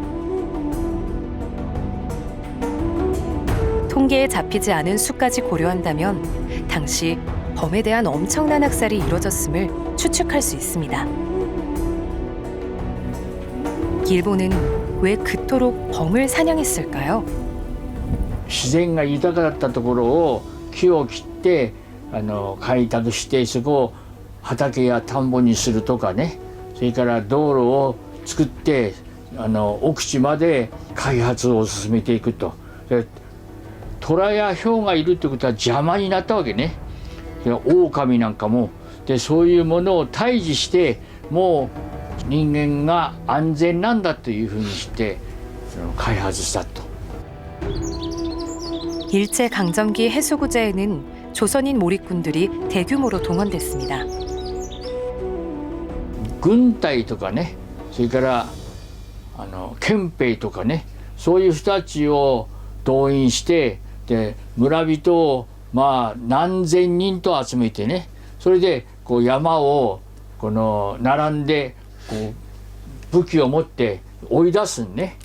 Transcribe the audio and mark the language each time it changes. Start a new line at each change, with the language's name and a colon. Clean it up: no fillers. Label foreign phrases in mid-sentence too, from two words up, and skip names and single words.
Korean: 통계에 잡히지 않은 수까지 고려한다면 당시 범에 대한 엄청난 학살이 이루어졌음을 추측할 수 있습니다. 일본은 왜 그토록 범을 사냥했을까요?
Japanese: 自然が豊かだったところを木を切って開拓してそこを畑や田んぼにするとかね、それから道路を作って奥地まで開発を進めていくと。で虎や豹がいるってことは邪魔になったわけね。狼なんかもでそういうものを退治してもう人間が安全なんだというふうにして開発したと。
Korean: 일제강점기 해수구제에는 조선인 몰입군들이 대규모로 동원됐습니다.
Japanese: 軍隊とかね、それから憲兵とかね、そういう人たちを動員して、で村人をまあ何千人と集めてね、それでこう山をこの並んでこう武器を持って追い出すんね。